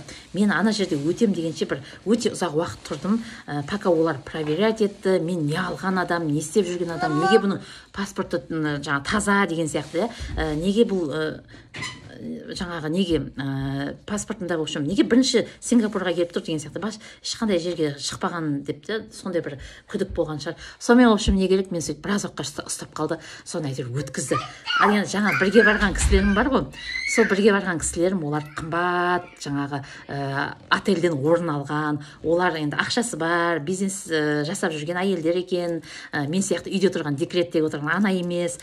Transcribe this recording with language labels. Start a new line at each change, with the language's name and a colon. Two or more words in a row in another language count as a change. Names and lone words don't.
Kazakh: Мен ана жерде өтем дегенше бір өте ұзақ уақыт тұрдым, пока олар проверять етті, мен не алған адам, не істеп жүрген адам, неге бұның паспорты жаңа таза деген сияқты, неге бұл жаңағы неге паспортында,
Russian: в общем,
Kazakh: неге бірінші Сингапурға келіп тұр деген сияқты, ешқандай жерге шықпаған деп те, сондай бір күдік болған шығар. Сонымен,
Russian: в общем,
Kazakh: не керек, мен сөйтіп біраз уақытқа ұстап қалды, соны әйтеуір өткізді. Ал енді жаңа бірге барған кісілерім бар ғой, сол бірге барған кісілерім, олар қымбат жаңағы отельден орын алған, олар енді ақшасы бар, бизнес жасап жүрген әйелдер екен, мен сияқты үйде тұрған, декреттегі отырған ана емес.